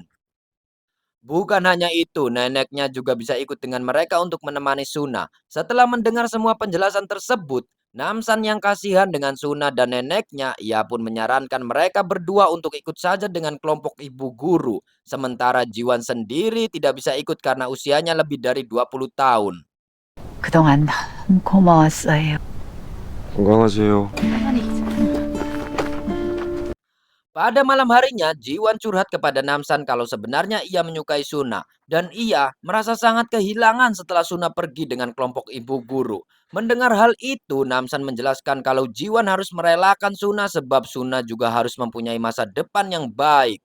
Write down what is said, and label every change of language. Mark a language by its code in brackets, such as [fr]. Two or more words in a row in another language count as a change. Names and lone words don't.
[id] Bukan hanya itu, neneknya juga bisa ikut dengan mereka untuk menemani Suna. Setelah mendengar semua penjelasan tersebut, Namsan yang kasihan dengan Suna dan neneknya, ia pun menyarankan mereka berdua untuk ikut saja dengan kelompok ibu guru. Sementara Jiwan sendiri tidak bisa ikut karena usianya lebih dari 20 tahun. [ko] 그동안 너무 고마웠어요. 건강하세요. [id] Pada malam harinya, Jiwan curhat kepada Namsan kalau sebenarnya ia menyukai Suna. Dan ia merasa sangat kehilangan setelah Suna pergi dengan kelompok ibu guru. Mendengar hal itu, Namsan menjelaskan kalau Jiwan harus merelakan Suna sebab Suna juga harus mempunyai masa depan yang baik.